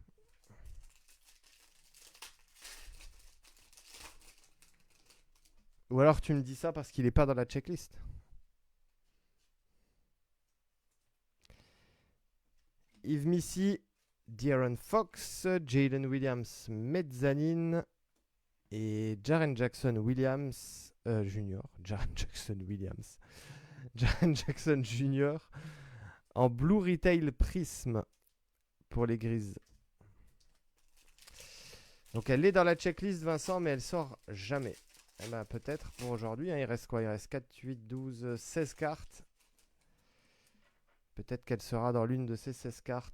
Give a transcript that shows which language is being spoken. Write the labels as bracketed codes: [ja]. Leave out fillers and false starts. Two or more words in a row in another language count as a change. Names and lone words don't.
[fr] Ou alors tu me dis ça parce qu'il n'est pas dans la checklist. Yves Missy, De'Aaron Fox, Jalen Williams, mezzanine et Jaren Jackson Williams Jr. Jaren Jackson Williams. Jaren Jackson Jr. en Blue Retail Prism pour les Grises. Donc elle est dans la checklist, Vincent, mais elle sort jamais. Eh ben, peut-être pour aujourd'hui. Hein, il reste quoi? Il reste 4, 8, 12, 16 cartes. Peut-être qu'elle sera dans l'une de ces 16 cartes.